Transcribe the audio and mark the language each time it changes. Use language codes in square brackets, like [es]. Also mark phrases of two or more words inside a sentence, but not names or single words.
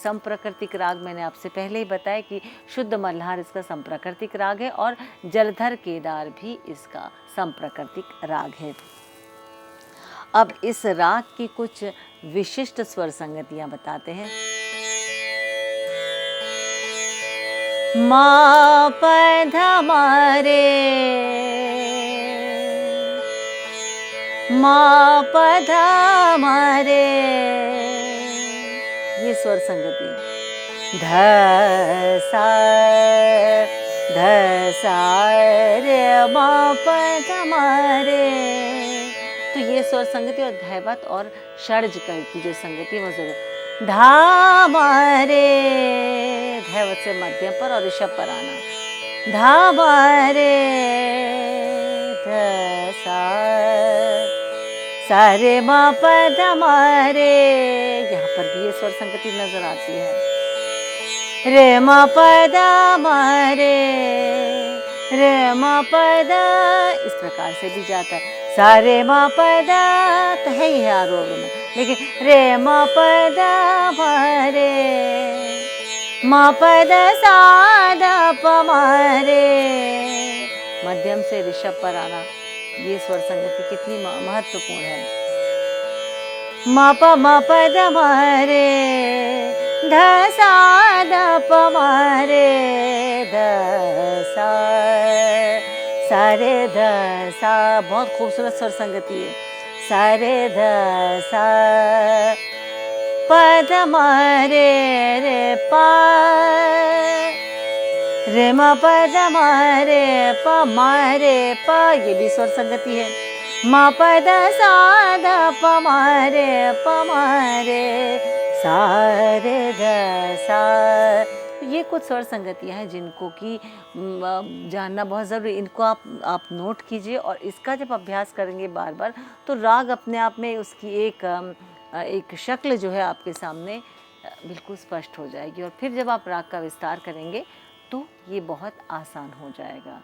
[hi] संप्राकृतिक राग मैंने आपसे पहले ही बताया कि शुद्ध मल्हार इसका संप्राकृतिक राग है, और जलधर केदार भी इसका संप्राकृतिक राग है। अब इस राग की कुछ विशिष्ट स्वर संगतियां बताते हैं। मा प ध मा रे, मा प ध मा रे, ये स्वर संगति। ध सा रे मा प ध मा रे। तो ये स्वर संगति और धैवत और षड्ज की जो संगति वो जरूर। धा मा रे, धैवत से मध्यम पर और ऋषभ पर आना। धा मा रे ध सा रे मा प ध मा रे, यहाँ पर भी ये स्वर संगति नजर आती है। रे मा प ध मा रे मा प ध, इस प्रकार से भी जाता है। सा रे मा प ध तो है ही है आरोह में, लेकिन रे मा प ध मा रे, मा प ध सा ध प मा रे, मध्यम से ऋषभ पर आना। ये स्वर संगति कितनी महत्वपूर्ण है। मा प ध मा रे, ध सा ध प मा रे, ध सा रे ध सा, बहुत खूबसूरत स्वर संगति है। सा रे ध सा प ध मा रे पा, रे मा प ध मा रे प, ये भी स्वर संगति है। मा प ध सा ध प मा रे सा रे ध सा। ये कुछ स्वर संगतियाँ हैं जिनको कि जानना बहुत ज़रूरी। इनको आप नोट कीजिए, और इसका जब अभ्यास करेंगे बार बार तो राग अपने आप में उसकी एक शक्ल जो है आपके सामने बिल्कुल स्पष्ट हो जाएगी। और फिर जब आप राग का विस्तार करेंगे तो ये बहुत आसान हो जाएगा।